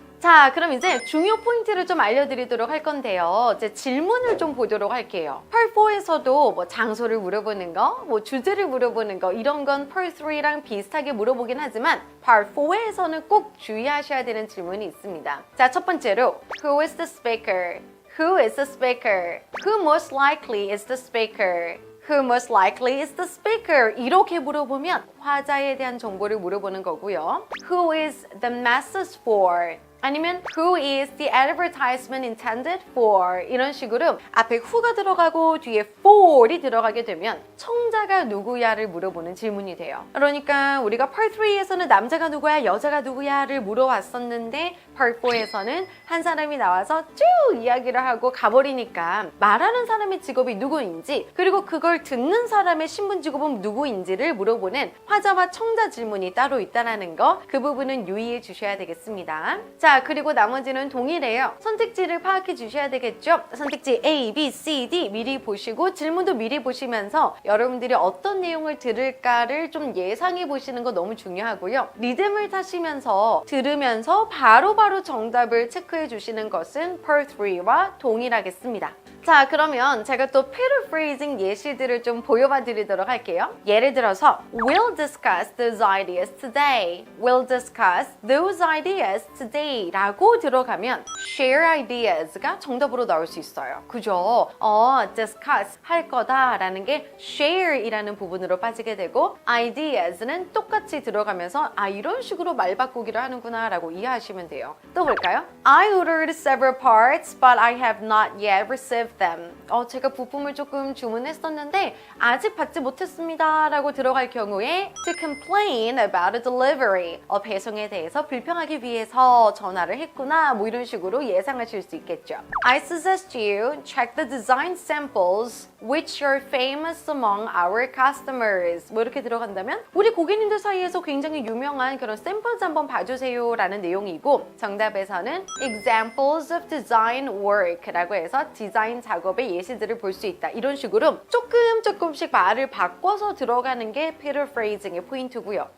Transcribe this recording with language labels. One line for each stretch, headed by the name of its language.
Korean: 자, 그럼 이제 중요 포인트를 좀 알려드리도록 할 건데요. 이제 질문을 좀 보도록 할게요. Part 4에서도 뭐 장소를 물어보는 거, 뭐 주제를 물어보는 거 이런 건 Part 3랑 비슷하게 물어보긴 하지만 Part 4에서는 꼭 주의하셔야 되는 질문이 있습니다.
English: 자, 첫 번째로 Who is the speaker? Who is the speaker? Who most likely is the speaker? Who most likely is the speaker?
Korean: 이렇게 물어보면 화자에 대한 정보를 물어보는 거고요.
English: Who is the message for? 아니면 Who is the advertisement intended for?
Korean: 이런 식으로 앞에 who가 들어가고 뒤에 for이 들어가게 되면 청자가 누구야를 물어보는 질문이 돼요. 그러니까 우리가 Part 3에서는 남자가 누구야, 여자가 누구야를 물어왔었는데 Part 4에서는 한 사람이 나와서 쭉 이야기를 하고 가버리니까 말하는 사람의 직업이 누구인지 그리고 그걸 듣는 사람의 신분 직업은 누구인지를 물어보는 화자와 청자 질문이 따로 있다는 거, 그 부분은 유의해 주셔야 되겠습니다. 자, 그리고 나머지는 동일해요. 선택지를 파악해 주셔야 되겠죠? 선택지 A, B, C, D 미리 보시고 질문도 미리 보시면서 여러분들이 어떤 내용을 들을까를 좀 예상해 보시는 거 너무 중요하고요. 리듬을 타시면서 들으면서 바로바로 정답을 체크해 주시는 것은 Part 3와 동일하겠습니다. 자, 그러면 제가 또 paraphrasing 예시들을 좀 보여봐 드리도록 할게요. 예를 들어서
English: We'll discuss those ideas today. We'll discuss those ideas today
Korean: 라고 들어가면 share ideas가 정답으로 나올 수 있어요. 그죠? discuss 할 거다 라는 게 share 이라는 부분으로 빠지게 되고 ideas는 똑같이 들어가면서 이런 식으로 말 바꾸기를 하는구나 라고 이해하시면 돼요. 또 볼까요?
English: I ordered several parts but I have not yet received them.
Korean: 제가 부품을 조금 주문했었는데 아직 받지 못했습니다 라고 들어갈 경우에
English: to complain about a delivery.
Korean: 배송에 대해서 불평하기 위해서 전화를 했구나 뭐 이런 식으로 예상하실 수 있겠죠.
English: I suggest you check the design samples which are famous among our customers.
Korean: 뭐 이렇게 들어간다면 우리 고객님들 사이에서 굉장히 유명한 그런 샘플즈 한번 봐주세요 라는 내용이고, 정답에서는
English: examples of design work
Korean: 라고 해서 디자인 작업의 예시들을 볼 수 있다. 이런 식으로 조금씩 말을 바꿔서 들어가는 게 paraphrasing의 포인트고요.